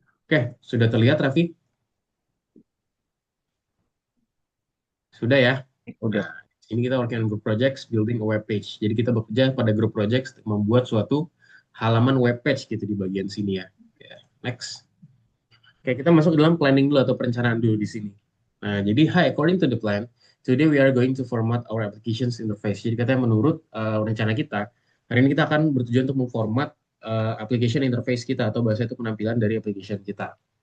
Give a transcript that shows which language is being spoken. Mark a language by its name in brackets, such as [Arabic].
[Indonesian] Oke, sudah terlihat Raffi? Sudah ya? Nah, Udah. ini kita [English] working on group projects, building a web page. [Indonesian] Jadi kita bekerja pada group projects untuk membuat suatu halaman web page gitu di bagian sini ya. Oke, next. Oke, kita masuk dalam planning dulu atau perencanaan dulu di sini. Nah, jadi [English] hi, according to the plan, today we are going to format our applications interface. [Indonesian] Jadi katanya menurut rencana kita, hari ini kita akan bertujuan untuk memformat application interface kita atau bahasa itu penampilan dari application kita.